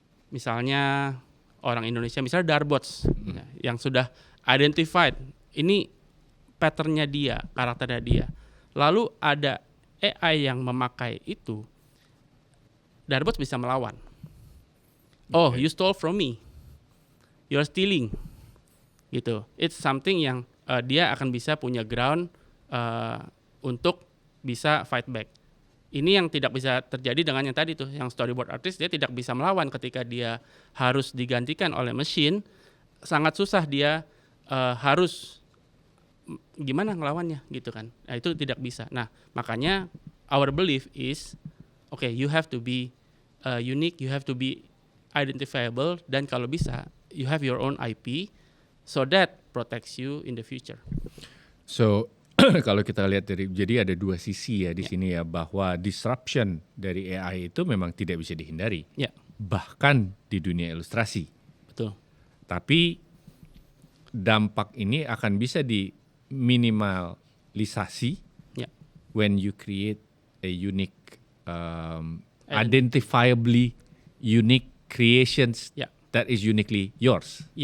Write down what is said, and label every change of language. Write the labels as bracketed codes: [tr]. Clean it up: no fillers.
[id] Misalnya orang Indonesia, misalnya Darbots, yang sudah identified, ini patternnya dia, karakternya dia. Lalu ada AI yang memakai itu, Darbots bisa melawan. [en] Oh, you stole from me, you're stealing, [id] gitu. [en] It's something [id] yang dia akan bisa punya [en] ground [id] untuk bisa [en] fight back. [id] Ini yang tidak bisa terjadi dengan yang tadi tuh, yang storyboard artist, dia tidak bisa melawan ketika dia harus digantikan oleh mesin. Sangat susah dia harus gimana ngelawannya, gitu kan. Nah, itu tidak bisa. Nah, makanya [en] our belief is okay, you have to be unique, you have to be identifiable, [id] dan kalau bisa [en] you have your own IP so that protects you in the future. [id] So kalau kita lihat jadi ada dua sisi ya di sini ya, bahwa disruption dari AI itu memang tidak bisa dihindari. Bahkan di dunia ilustrasi. Betul. Tapi dampak ini akan bisa diminimalisasi [en] when you create a unique, identifiably unique creations that is uniquely yours.